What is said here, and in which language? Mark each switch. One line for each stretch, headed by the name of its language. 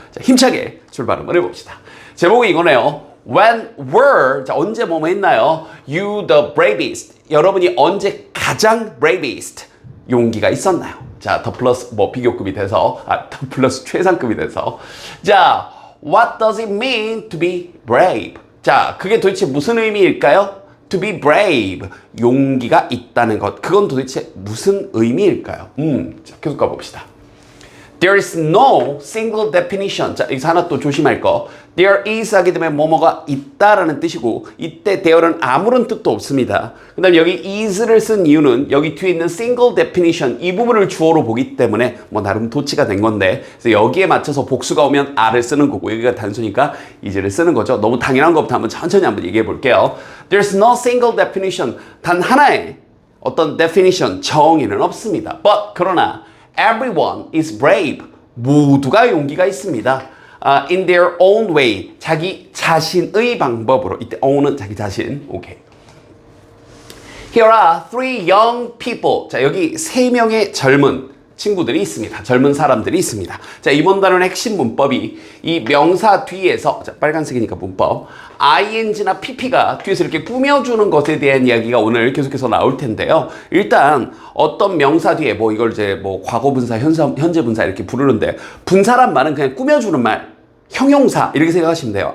Korean: 자, 힘차게 출발 한번 해봅시다. 제목이 이거네요.
English: When were,
Korean: 자, 언제 뭐뭐 했나요?
English: You the bravest.
Korean: 여러분이 언제 가장 bravest 용기가 있었나요? 자, 더 플러스 뭐 비교급이 돼서, 더 플러스 최상급이 돼서.
English: 자, what does it mean to be brave?
Korean: 자, 그게 도대체 무슨 의미일까요?
English: To be brave.
Korean: 용기가 있다는 것. 그건 도대체 무슨 의미일까요? 자, 계속 가봅시다.
English: There is no single definition.
Korean: 자, 여기서 하나 또 조심할 거. There is 하게 되면 뭐뭐가 있다라는 뜻이고 이때 there는 아무런 뜻도 없습니다. 그 다음에 여기 is를 쓴 이유는 여기 뒤에 있는 single definition 이 부분을 주어로 보기 때문에 뭐 나름 도치가 된 건데 그래서 여기에 맞춰서 복수가 오면 are를 쓰는 거고 여기가 단수니까 is를 쓰는 거죠. 너무 당연한 것부터 한번 천천히 한번 얘기해 볼게요.
English: There's no single definition.
Korean: 단 하나의 어떤 definition 정의는 없습니다.
English: But
Korean: 그러나
English: Everyone is brave.
Korean: 모두가 용기가 있습니다.
English: In their own way.
Korean: 자기 자신의 방법으로. 이때 own은 자기 자신. 오케이.
English: Here are three young people.
Korean: 자, 여기 세 명의 젊은 친구들이 있습니다. 젊은 사람들이 있습니다. 자, 이번 단원의 핵심 문법이 이 명사 뒤에서 자, 빨간색이니까 문법 ing나 pp가 뒤에서 이렇게 꾸며주는 것에 대한 이야기가 오늘 계속해서 나올 텐데요. 일단 어떤 명사 뒤에 뭐 이걸 이제 뭐 과거분사, 현재 분사 이렇게 부르는데 분사란 말은 그냥 꾸며주는 말, 형용사 이렇게 생각하시면 돼요.